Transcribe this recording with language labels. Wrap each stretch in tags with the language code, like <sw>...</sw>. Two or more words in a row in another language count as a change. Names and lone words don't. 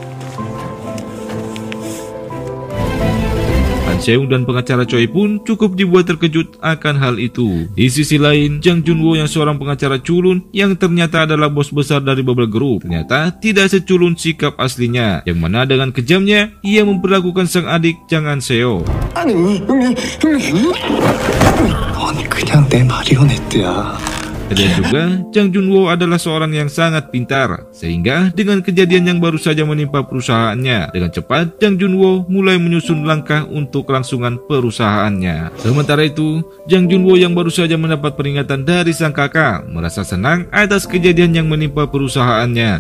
<id>Seung dan pengacara Choi pun cukup dibuat terkejut akan hal itu. Di sisi lain, Jang Junwo yang seorang pengacara culun yang ternyata adalah bos besar dari Bubble Group, ternyata tidak seculun sikap aslinya, yang mana dengan kejamnya ia memperlakukan sang adik Jang An-seo.</id> <ko>아니 그냥 내 마리오네트야.</ko> <id>Dan juga, Jang Junwo adalah seorang yang sangat pintar, sehingga dengan kejadian yang baru saja menimpa perusahaannya, dengan cepat Jang Junwo mulai menyusun langkah untuk kelangsungan perusahaannya. Sementara itu, Jang Junwo yang baru saja mendapat peringatan dari sang kakak merasa senang atas kejadian yang menimpa perusahaannya.</id>